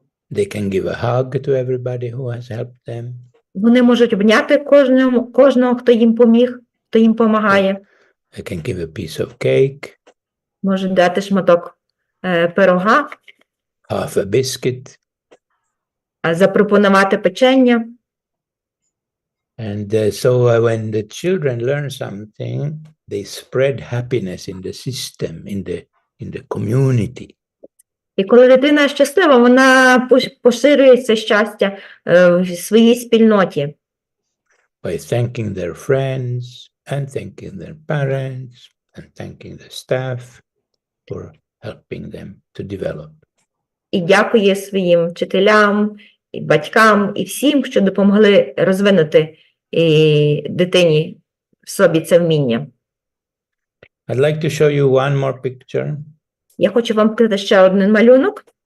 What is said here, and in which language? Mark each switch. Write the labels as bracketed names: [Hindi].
[English] They can give a hug to everybody who has helped them. [Ukrainian] Вони можуть обняти кожного, хто їм поміг, хто їм допомагає. [English] They can give a piece of cake. [Ukrainian] Можуть дати шматок пирога. [English] Half a biscuit. [Ukrainian] Запропонувати печення. [English] And so when the children learn something, they spread happiness in the system, in the community. [Ukrainian] І коли дитина щаслива, вона поширює це щастя в своїй спільноті. [English] By thanking their friends and thanking their parents and thanking the staff for helping them to develop. [Ukrainian] І дякує своїм вчителям, і батькам, і всім, що допомогли розвинути дитині в собі це вміння. [English] I'd like to show you one more picture. [Ukrainian] Я хочу вам показати ще один малюнок.